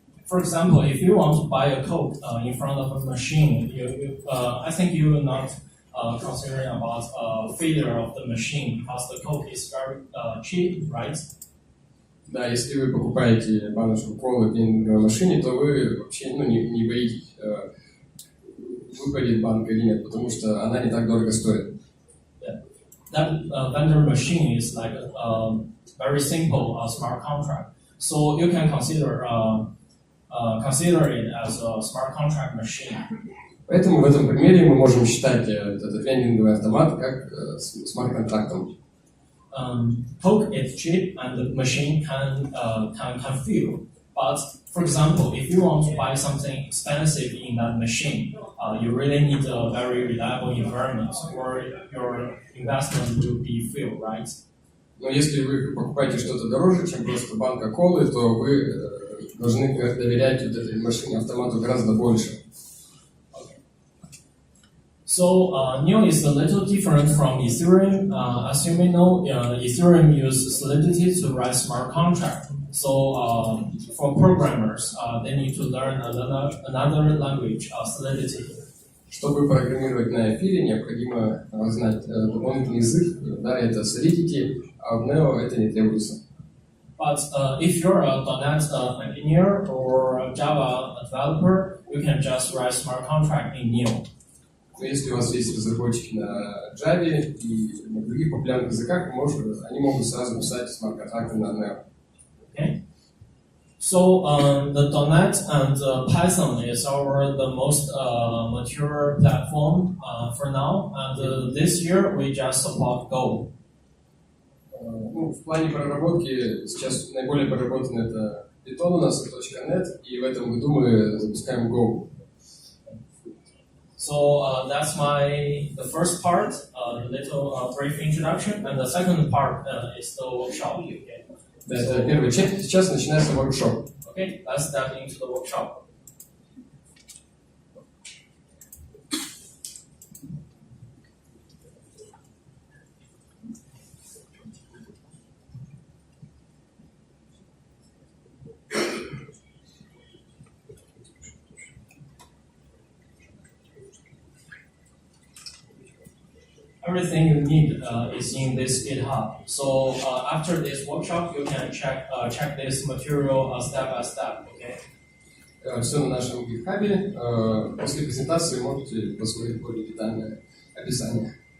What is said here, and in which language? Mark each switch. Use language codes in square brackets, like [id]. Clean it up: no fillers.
[en] For example, if you want to buy a Coke in front of a machine, I think you will not considering about failure of the machine because the Coke is very cheap, right? [ru] Да, если вы покупаете баночку колы в вендинговой машине, то вы вообще не боитесь, выпадет банка или нет, потому что она не так дорого стоит. [en] Yeah. That vendor machine is like a very simple smart contract. So you can consider it as a smart contract machine. [ru] Поэтому в этом примере мы можем считать этот вендинговый автомат как смарт-контрактом. [en] Coke is cheap and the machine can fill. But for example, if you want to buy something expensive in that machine, you really need a very reliable environment where your investment will be filled, right? [ru] Но если вы покупаете что-то дороже, чем просто банка колы, то вы должны доверять вот этой машине, автомату гораздо больше. [en] So Neo is a little different from Ethereum. As you may know, Ethereum uses Solidity to write smart contract. So for programmers, they need to learn another language, Solidity. [ru] Чтобы программировать на эфире, необходимо знать дополнительный язык, да, это Solidity, а в Neo это не требуется. [en] But if you're a .NET engineer or a Java developer, you can just write smart contract in Neo. [ru] Но если у вас есть разработчики на Java и на других популярных языках, они могут сразу писать смарт-контракты на Neo. [en] Okay. So the .NET and Python is the most mature platform for now. And this year we just support Go. [ru] В плане проработки сейчас наиболее проработан это Python у нас, .NET, и в этом году мы запускаем Go. [en] So that's the first part, the little brief introduction, and the second part is the workshop. Okay. [ru] Да, это первая часть, сейчас начинается воркшоп. [en] Okay, let's step into the workshop. Everything you need is in this GitHub. So after this workshop, you can check this material step by step. Okay. [ru] Все на нашем GitHub. После презентации можете посмотреть более детальное описание.